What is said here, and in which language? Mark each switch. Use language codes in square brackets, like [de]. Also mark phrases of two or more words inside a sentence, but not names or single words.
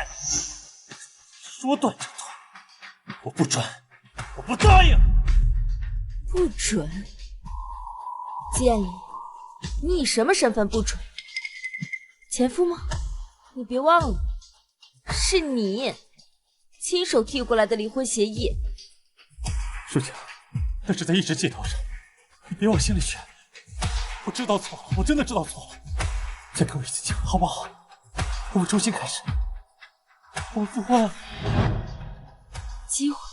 [zh] 說斷就斷，我不准，我不答應。不准？建議，你以什麼身份不准？前夫嗎？你別忘了，是你親手遞過來的離婚協議。舒晴，那是在一紙借條上，你別往心裡去。我知道錯了，我真的知道錯了。再給我一次機會，好不好？我們重新開始，我們復婚。機會？